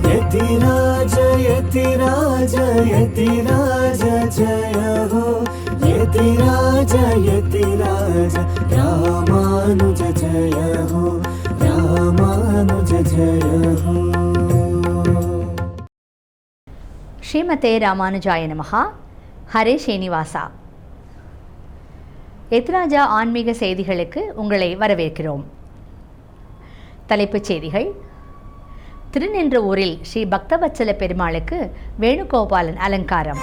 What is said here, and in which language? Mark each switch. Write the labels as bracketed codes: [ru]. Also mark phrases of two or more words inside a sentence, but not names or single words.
[hi] यतिराज यतिराज यतिराज जय हो यतिराज यतिराज रामानुज जय हो रामानुज जय हो. [sa] श्रीमते रामानुजाय नमः. हरे श्रीनिवास. [ta] எத்ராஜா ஆன்மீக செய்திகளுக்கு உங்களை வரவேற்கிறோம். தலைப்புச் செய்திகள். திருநின்றவூரில் ஸ்ரீ பக்தவத்சல பெருமாளுக்கு வேணுகோபாலன் அலங்காரம்.